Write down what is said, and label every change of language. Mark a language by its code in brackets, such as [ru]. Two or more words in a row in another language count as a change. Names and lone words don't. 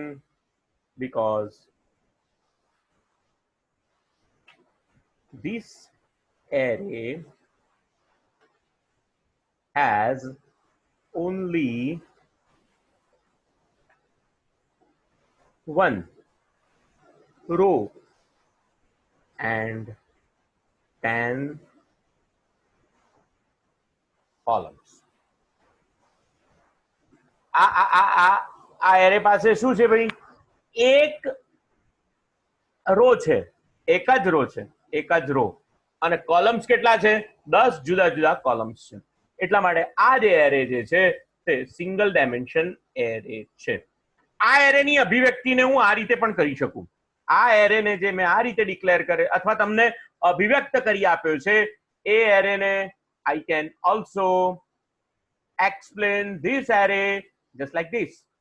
[en] Because this array has only one row and 10 columns. [gu] આ એરે પાસે શું છે ભાઈ? એક રો છે, એક જ રો છે, એક જ રો. અને કોલમ્સ કેટલા છે? 10 જુદા જુદા કોલમ્સ છે. એટલા માટે આ જે એરે જે છે તે સિંગલ ડાયમેન્શન એરે છે. આ એરેની અભિવ્યક્તિને હું આ રીતે પણ કરી શકું. આ એરેને જે મેં આ રીતે ડિક્લેર કરે અથવા તમને અભિવ્યક્ત કરી આપ્યો છે એ એરેને [en] I can also explain this array just like this.